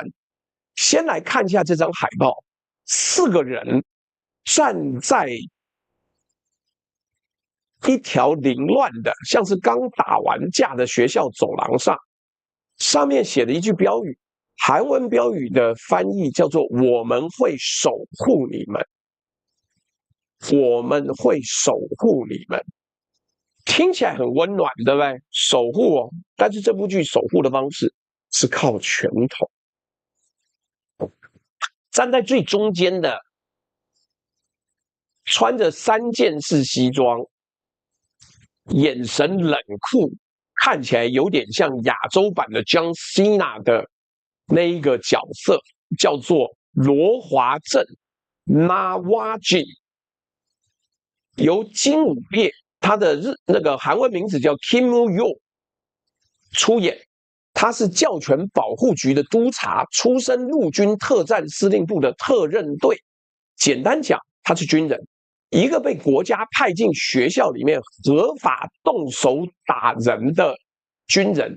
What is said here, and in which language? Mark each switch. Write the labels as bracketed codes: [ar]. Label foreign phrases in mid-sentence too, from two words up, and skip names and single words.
[zh] 先來看一下這張海報，4個人站在一條凌亂的，像是剛打完架的學校走廊上，上面寫了一句標語，韓文標語的翻譯叫做"我們會守護你們"，我們會守護你們，聽起來很溫暖，對不對？守護哦，但是這部劇守護的方式是靠拳頭。站在最中間的，穿着3件式西装，眼神冷酷，看起來有點像亞洲版的 John Cena 的那一個角色，叫做羅華正 Nawajin， 由金武烈，他的那個韓文名字叫 Kim Woo-yo 出演。他是教權保護局的督察，出身陸軍特戰司令部的特任隊。簡單講，他是軍人，一個被國家派進學校裡面合法動手打人的軍人。